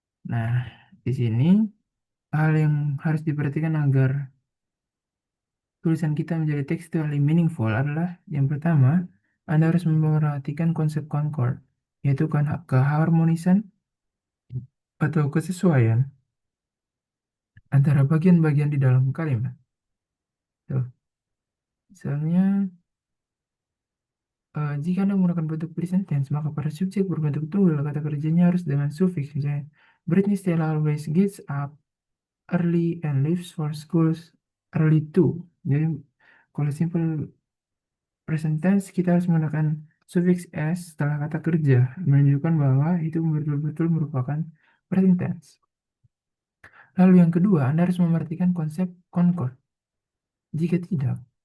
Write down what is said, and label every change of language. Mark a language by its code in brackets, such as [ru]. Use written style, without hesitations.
[id] Nah, di sini hal yang harus diperhatikan agar tulisan kita menjadi [en] textually meaningful [id] adalah yang pertama, Anda harus memperhatikan konsep concord, yaitu kan keharmonisan atau kesesuaian antara bagian-bagian di dalam kalimat. Tuh, misalnya, jika Anda menggunakan bentuk present tense, maka pada subjek berbentuk tunggal, kata kerjanya harus dengan sufiks. [en] Misalnya, Britney Stella always gets up early and leaves for schools early too. [id] Jadi, kalau simple present tense, kita harus menggunakan sufiks s setelah kata kerja, menunjukkan bahwa itu betul-betul merupakan present tense. Lalu yang kedua, Anda harus memperhatikan konsep concord. Jika tidak,